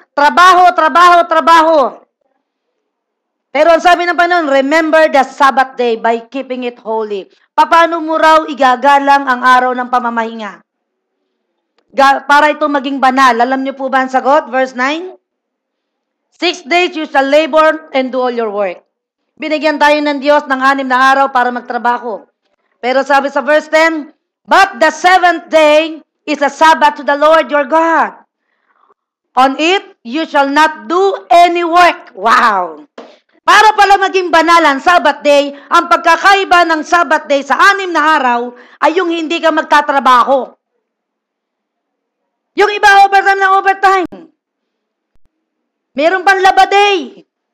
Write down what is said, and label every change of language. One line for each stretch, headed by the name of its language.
Filipino: Trabaho, trabaho, trabaho. Pero ang sabi ng Panginoon,
English: remember the Sabbath day by keeping it holy.
Filipino: Paano mo raw igagalang ang araw ng pamamahinga? Para ito maging banal. Alam niyo po ba ang sagot?
English: Verse 9. 6 days you shall labor and do all your work.
Filipino: Binigyan tayo ng Diyos ng 6 na araw para magtrabaho. Pero sabi sa verse 10,
English: but the 7th day is a Sabbath to the Lord your God. On it, you shall not do any work. Wow!
Filipino: Para pala maging banal ang Sabbath day, ang pagkakaiba ng Sabbath day sa 6 na araw ay yung hindi ka magtatrabaho. Yung iba overtime na overtime. Meron pang laba day.